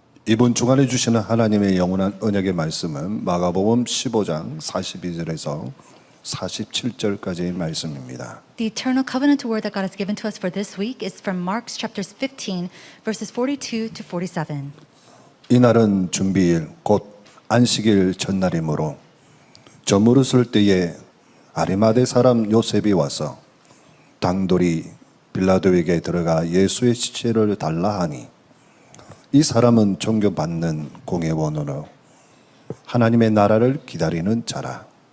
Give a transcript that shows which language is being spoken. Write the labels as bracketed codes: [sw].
[ko] 이번 주간에 주시는 하나님의 영원한 언약의 말씀은 마가복음 15장 42절에서 47절까지의 말씀입니다. [en] The eternal covenant word that God has given to us for this week is from Mark chapters 15, verses 42 to 47. [ko] 이날은 준비일 곧 안식일 전날이므로 저무릇을 때에 아리마대 사람 요셉이 와서 당돌이 빌라도에게 들어가 예수의 시체를 달라 하니 이 사람은 존경받는 공회원으로 하나님의 나라를 기다리는 자라.